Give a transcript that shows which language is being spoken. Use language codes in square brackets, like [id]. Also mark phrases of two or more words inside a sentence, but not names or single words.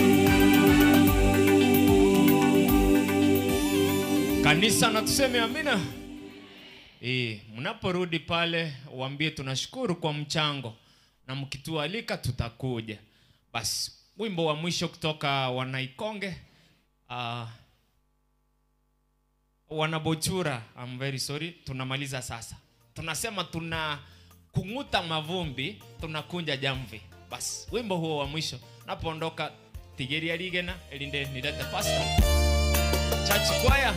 [sw] Kanisa na tuseme amina. Mnaporudi pale waambie tunashukuru kwa mchango na mkitualika tutakuja. Basi wimbo wa mwisho kutoka Wanaikonge, Wanabochura, [en] I'm very sorry, [sw] tunamaliza sasa. Tunasema tuna kunguta mavumbi, tunakunja jamvi. Basi wimbo huo wa mwisho napoondoka Tigeria Ligena elinde nilete [en] pastor church choir.